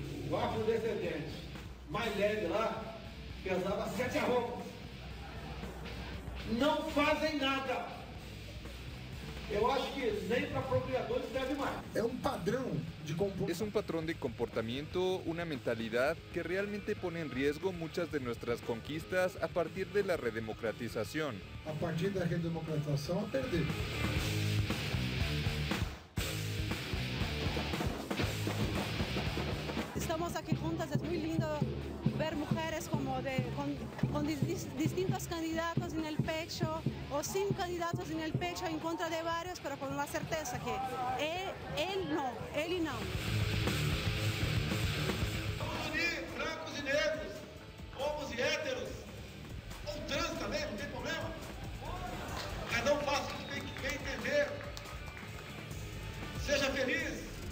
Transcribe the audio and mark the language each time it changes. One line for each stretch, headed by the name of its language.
Portuguese: O afrodescendente mais leve lá pesava 7 arrobas. Não fazem nada. Eu acho que nem para apropriadores serve mais. É padrão de comportamento.
Spanish: Es un patrón de comportamiento, una mentalidad que realmente pone en riesgo muchas de nuestras conquistas a partir de la redemocratización.
Portuguese: A partir da redemocratização, a perder.
Spanish: Estamos aquí juntas, es muy lindo ver mujeres con distintos candidatos en el pecho o sin candidatos en el pecho en contra de varios, pero con la certeza que él no, él y no.
Portuguese: Vamos unir brancos e negros, homos e héteros, ou trans também, não tem problema. Cada um faça o que tem que entender. Seja feliz.